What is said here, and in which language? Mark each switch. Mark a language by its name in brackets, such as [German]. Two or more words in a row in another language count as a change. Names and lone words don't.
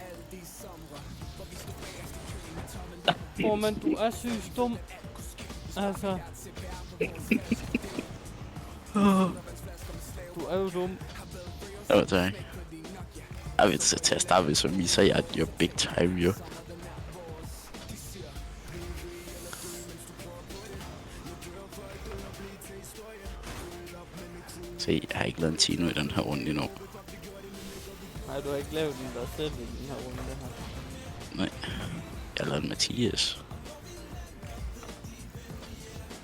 [Danish] Men du er sygt dum. Altså. Du er jo dum. Jo, tak. Jeg vil til at starte med, så viser jeg, at [English] you're big time, [Danish] jo. Se, jeg har ikke lavet en Tino i den her runde endnu. Nej, du har ikke lavet den der selv i den her runde her. Nej, jeg har lavet Mathias.